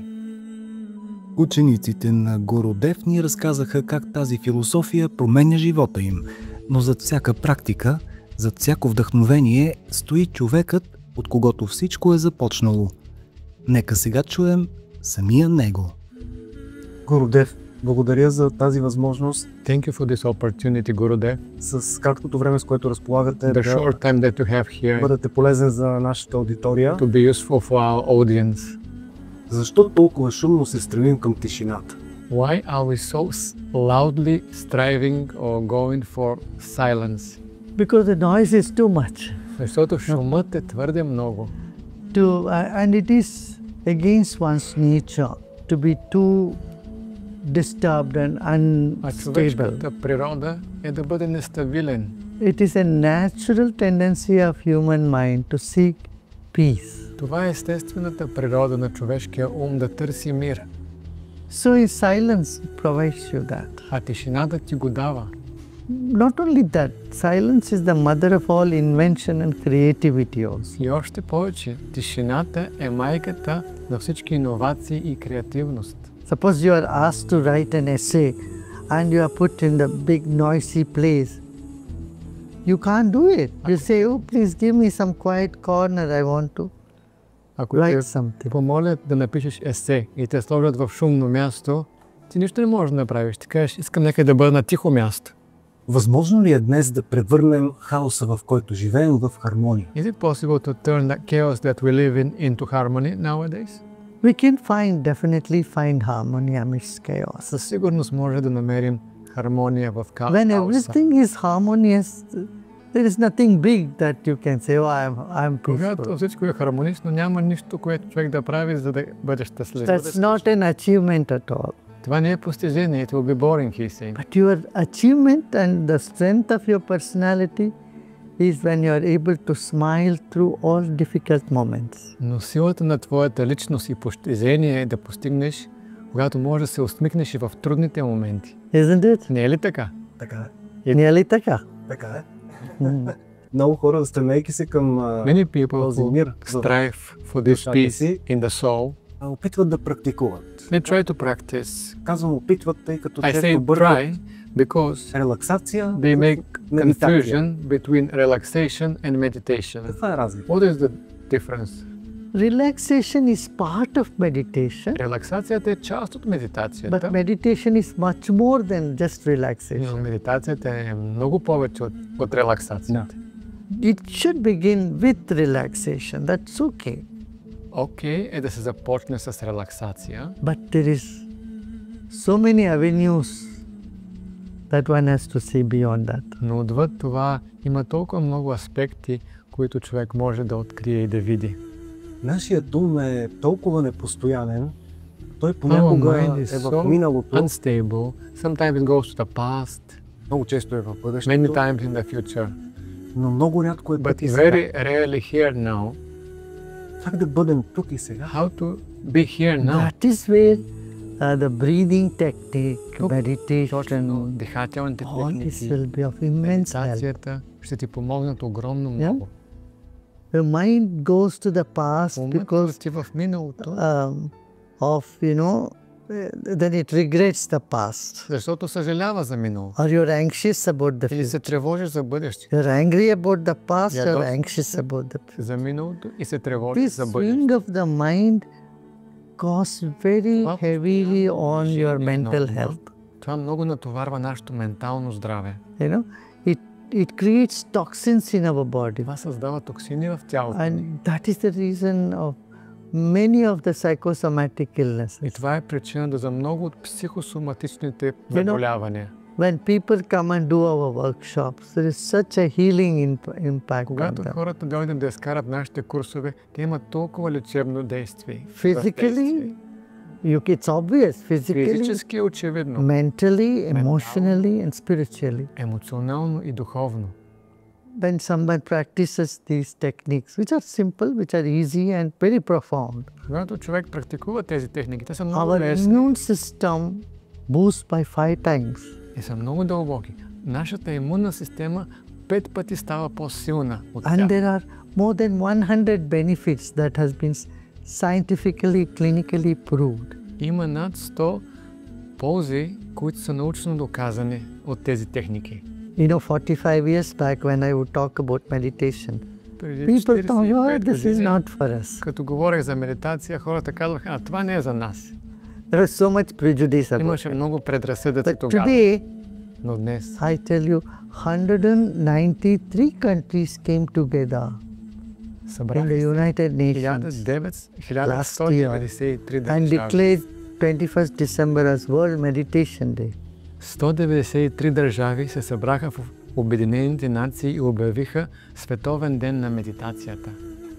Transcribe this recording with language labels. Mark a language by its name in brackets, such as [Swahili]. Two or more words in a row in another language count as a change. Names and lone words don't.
[Bulgarian] Учениците на Гурудев ни разказаха как тази философия променя живота им, но зад всяка практика, зад всяко вдъхновение стои човекът, от когото всичко е започнало. Нека сега чуем самия него. Гурудев, благодаря за тази възможност [English] Thank you for this opportunity, Gurudev. [Bulgarian] с краткото време, с което разполагате, [English] The [Bulgarian] да [English] short time that you have here [Bulgarian] бъдете полезен за нашата аудитория. [English] to be useful for our audience. [Bulgarian] Защо толкова шумно се стремим към тишината? [English] Why are we so loudly striving or going for silence? Because the noise is too much. [Bulgarian] Защото шумът е твърде много. [English] and it is against one's nature to be too disturbed and [Bulgarian] А [English] unstable. [Bulgarian] човешката природа е да бъде нестабилен. [English] It is a natural tendency of human mind to seek peace. [Bulgarian] Това е естествената природа на човешкия ум да търси мир. [English] So silence provides you that. [Bulgarian] А тишината ти го дава. [English] Not only that, silence is the mother of all invention and creativity also. [Bulgarian] И още повече, тишината е майката на всички иновации и креативност. [English] Suppose you are asked to write an essay and you are put in the big noisy place. You can't do it. You say, oh, please give me some quiet corner, I want to [Bulgarian] Ако [English] write [Bulgarian] те [English] something. [Bulgarian] помолят да напишеш есе и те сложат в шумно място, ти нищо не можеш да направиш. Ти кажеш, искам някъде да бъда на тихо място. Възможно ли е днес да превърнем хаоса, в който живеем, в хармония? [English] Is it possible to turn that chaos that we live in into harmony nowadays? We can definitely find harmony amidst chaos. [Bulgarian] Със сигурност може да намерим хармония в [English] When [Bulgarian] хаоса. [English] everything is harmonious, there is nothing big that you can say, oh, I'm [Bulgarian] Когато [English] peaceful. [Bulgarian] всичко е хармонично, няма нищо, което човек да прави, за да бъде щастлив. [English] That's not an achievement at all. [Bulgarian] Това не е постижение, [English] it will be boring, he saying. But your achievement and the strength of your personality is when you are able to smile through all difficult moments. [Bulgarian] Но силата на твоята личност и постижение е да постигнеш, когато можеш да се усмихнеш и в трудните моменти. [English] Isn't it? [Bulgarian] Не е ли така? Така е. Nearly така. Така е. Много хора, стремейки се към [English] Many people [Bulgarian] този [English] who [Bulgarian] мир, [English] strive for this [Bulgarian] душата [English] peace [Bulgarian] си, [English] in the soul, [Bulgarian] опитват да практикуват. [English] they try to practice. [Bulgarian] Казвам опитват, тъй като [English] I say [Bulgarian] често бъркат [English] try because [Bulgarian] релаксация [English] they make [Bulgarian] медитация. [English] confusion between relaxation and meditation. [Bulgarian] Каква е разлика? [English] What is the difference? Relaxation is part of meditation, [Bulgarian] Релаксацията е част от [English] but [Bulgarian] медитацията, [English] meditation is much more than just relaxation. [Bulgarian] но медитацията е много повече от релаксацията. [English] It should begin with relaxation, that's okay. [Bulgarian] Окей е да се започне с релаксация, [English] But there is so many avenues that one has to see beyond that. [Bulgarian] но отвъд това има толкова много аспекти, които човек може да открие и да види. Нашият ум е толкова непостоянен, той [English] Our [Bulgarian] понякога [English] mind [Bulgarian] е [English] is [Bulgarian] в [English] so [Bulgarian] миналото, [English] unstable. Sometimes it goes to the past, [Bulgarian] много често е в [English] many [Bulgarian] бъдещето, [English] times in the future, [Bulgarian] но много рядко е [English] but [Bulgarian] тук и сега. [English] very rarely here now. [Bulgarian] Как да бъдем тук и сега? [English] How to be here now? That is where the breathing technique, [Bulgarian] Тук точно [English] meditation, [Bulgarian] дихателните [English] all this [Bulgarian] техники, [English] will be of immense help. [Bulgarian] медитацията ще ти помогнат огромно много. [English] The mind goes to the past [Bulgarian] Умът [English] because [Bulgarian] ти в миналото, [English] of, then it regrets the past. [Bulgarian] защото съжалява за миналото. [English] Or you're anxious about the [Bulgarian] Или [English] future. [Bulgarian] се тревожиш за бъдещето, [English] You're angry about the past, Yeah, you're those- anxious about the future. [Bulgarian] за миналото и се тревожиш [English] This [Bulgarian] за [English] swing [Bulgarian] бъдещето. [English] of the mind costs very [Bulgarian] Това [English] heavily on your [Bulgarian] движение [English] mental [Bulgarian] много- [English] health. [Bulgarian] Това много натоварва нашето ментално здраве. [English] It creates toxins in our body. [Bulgarian] Това създава токсини в тялото ни. [English] And that is the reason of many of the psychosomatic [Bulgarian] И [English] illnesses. [Bulgarian] това е причината за много от психосоматичните [English] know, [Bulgarian] заболявания. [English] When people come and do our workshops, there is such a healing impact on [Bulgarian] Когато [English] them. [Bulgarian] хората дойдат да изкарат нашите курсове, те имат толкова лечебно действие. [English] Physically, it's obvious. Physically, [Bulgarian] Физически е очевидно, [English] mentally, emotionally, and spiritually. [Bulgarian] емоционално и духовно. [English] When someone practices these techniques, which are simple, which are easy and very profound, [Bulgarian] Когато човек практикува тези техники, те са много [English] our [Bulgarian] лесни [English] immune system boosts by 5 times. [Bulgarian] и са много дълбоки. Нашата имунна система 5 пъти става по-силна от [English] And [Bulgarian] тях. [English] there are more than 100 benefits that has been scientifically, clinically proved. [Bulgarian] Има над 100 ползи, които са научно доказани от тези техники. [English] 45 years back when I would talk about meditation, [Bulgarian] Преди people thought, oh, 45 [English] this is [Bulgarian] години, [English] not for us. [Bulgarian] като говорех за медитация, хората казваха, това не е за нас. [English] There was so much prejudice about [Bulgarian] Имаше [English] it. [Bulgarian] много предразсъдъци [English] But [Bulgarian] тогава. [English] today, [Bulgarian] Но днес [English] I tell you, 193 countries came together in [Bulgarian] събраха [English] the United Nations [Bulgarian] 1193 [English] and [Bulgarian] държави. [English] declared 21st December as World Meditation Day. [Bulgarian] 193 държави се събраха в Обединените нации и обявиха Световен ден на медитацията.